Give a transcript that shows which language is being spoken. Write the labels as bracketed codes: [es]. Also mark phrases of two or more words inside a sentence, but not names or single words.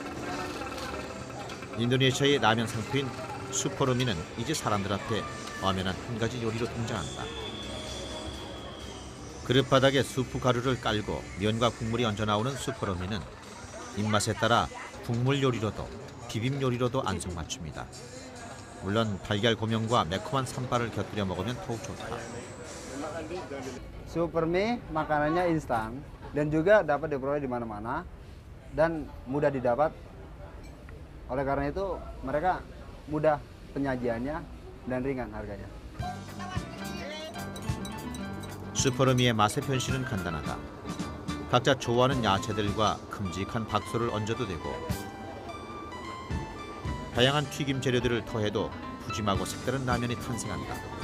[ko] 인도네시아의 라면 상표인 수포르미는 이제 사람들 앞에 엄연한 한 가지 요리로 등장한다. 그릇 바닥에 수프 가루를 깔고 면과 국물이 얹어 나오는 수포르미는 입맛에 따라 국물 요리로도 비빔 요리로도 안성맞춤이다. 물론 달걀 고명과 매콤한 산발을 곁들여 먹으면 더욱 좋다. [id] Supermie makanannya instan dan juga dapat diperoleh di mana-mana dan mudah didapat. Oleh karena itu mereka mudah penyajiannya dan ringan harganya. [ko] 수포르미의 맛의 변신은 간단하다. 각자 좋아하는 야채들과 큼직한 박소를 얹어도 되고 다양한 튀김 재료들을 더해도 푸짐하고 색다른 라면이 탄생한다.